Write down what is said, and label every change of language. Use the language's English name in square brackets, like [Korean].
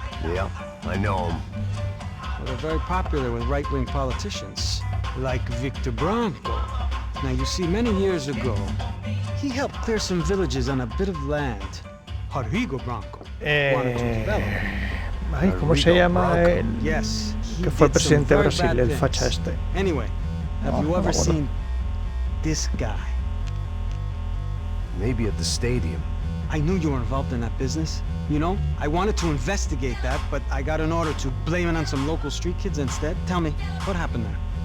[English] Yep, I know him. Well, they're very popular with right-wing politicians, like Victor Bronco. Now, you see, many years ago, he helped clear some villages on a bit of land. Rodrigo Bronco wanted to develop. [Spanish] Ay, ¿cómo se llama el [English] Yes, [Spanish] que fue presidente de Brasil, el facha este? [English] Anyway, have you ever seen this guy? Maybe at the stadium. I knew you were involved in that business. You know, I wanted to investigate that, but I got an order to blame it on some local street kids instead. Tell me, what happened there?